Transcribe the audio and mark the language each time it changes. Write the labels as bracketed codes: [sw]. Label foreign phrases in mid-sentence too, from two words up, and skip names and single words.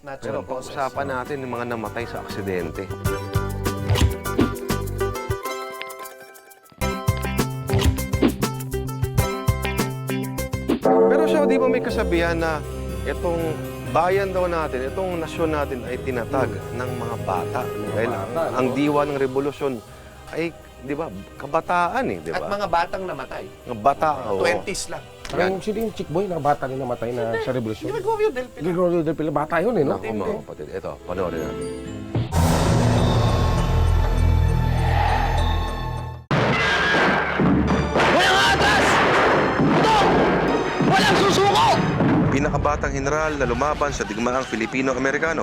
[tl] Pero pag-usapan natin yung mga namatay sa aksidente. Pero siya, di ba may kasabihan na itong bayan daw natin, itong nasyon natin ay tinatag ng mga bata. Dahil ang diwa ng revolusyon ay, di ba, kabataan eh, di ba? At mga batang namatay. Mga bata, oo. 20s lang. Parang sino yung chick boy na bata rin namatay na sa revolusyon? Gregorio del Pilar. Gregorio del Pilar, bata yun eh, no? Ako mga kapatid. Ito, panoorin natin. Walang atas! Ito! Walang susuko! Pinakabatang general na lumaban sa digmaang Filipino-Amerikano.